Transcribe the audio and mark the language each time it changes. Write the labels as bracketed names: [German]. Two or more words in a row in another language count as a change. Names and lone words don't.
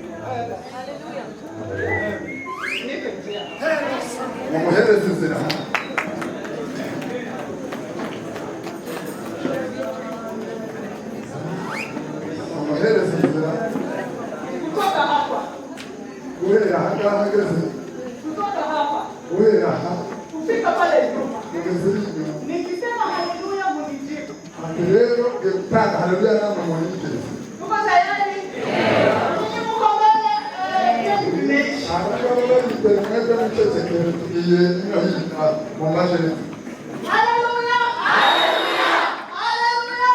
[Rundi] Mumuhereze inzira. Mumuhereze inzira. [Swahili] Kutoka hapa. [Rundi] Guhera ahangaha ageze. [Swahili] Kutoka hapa. [Rundi] Guhera aha. [Swahili] Kufika pale nyuma. [Rundi] Ugeze inyuma. [Swahili] Nikisema haleluya munijibu. [Rundi] Ati rero ngiye gutanga haleluya namwe munyikirize. [Swahili] Tuko tayari? Ninyi mko mbele imeisha. [Rundi] Abagabo bagitera mwebwe n'icecekere tugiye ino hino mu majeri. Haleluya! Haleluya! Haleluya!